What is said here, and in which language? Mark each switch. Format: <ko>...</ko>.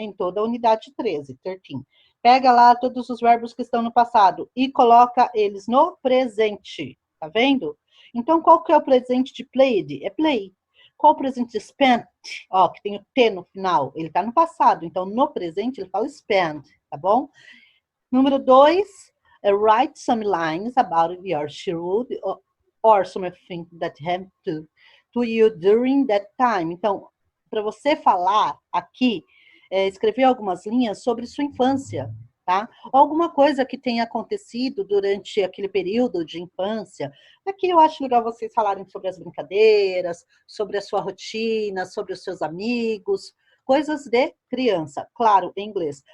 <pt>Em toda a unidade 13. Pega lá todos os verbos que estão no passado e coloca eles no presente. Tá vendo? Então, qual que é o presente de played? É play. Qual o presente de spent? Ó, que tem o T no final. Ele tá no passado. Então, no presente, ele fala spent. Tá bom? Número 2.</pt> <en>Write some lines about your childhood or something that happened to you during that time.</en> <pt>Então, para você falar aqui, escrever algumas linhas sobre sua infância, tá? Alguma coisa que tenha acontecido durante aquele período de infância. Aqui eu acho legal vocês falarem sobre as brincadeiras, sobre a sua rotina, sobre os seus amigos, coisas de criança. Claro, em inglês.</pt>